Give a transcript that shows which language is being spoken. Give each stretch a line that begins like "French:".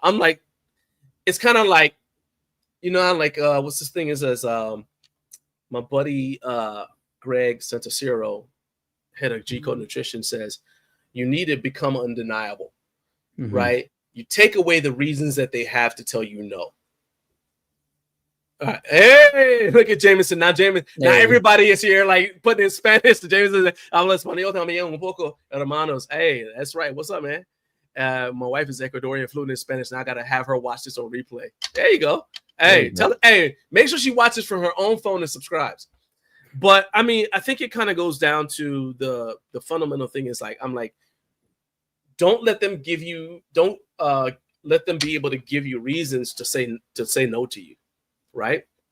English: I'm like, it's kind of like, like what's this thing is as my buddy Greg Santaciro, head of G Code Nutrition, says, you need to become undeniable, right? You take away the reasons that they have to tell you no. All right. Hey, look at Jameson. Now everybody is here like putting in Spanish to Jameson.
Spanish: Habla español también un poco, hermanos.
English: Hey, that's right. What's up, man? My wife is Ecuadorian, fluent in Spanish, and I gotta have her watch this on replay. There you go. Hey, make sure she watches from her own phone and subscribes. But I mean, I think it kind of goes down to the fundamental thing is like, I'm like, don't let them give you, don't let them be able to give you reasons to say no to you, right?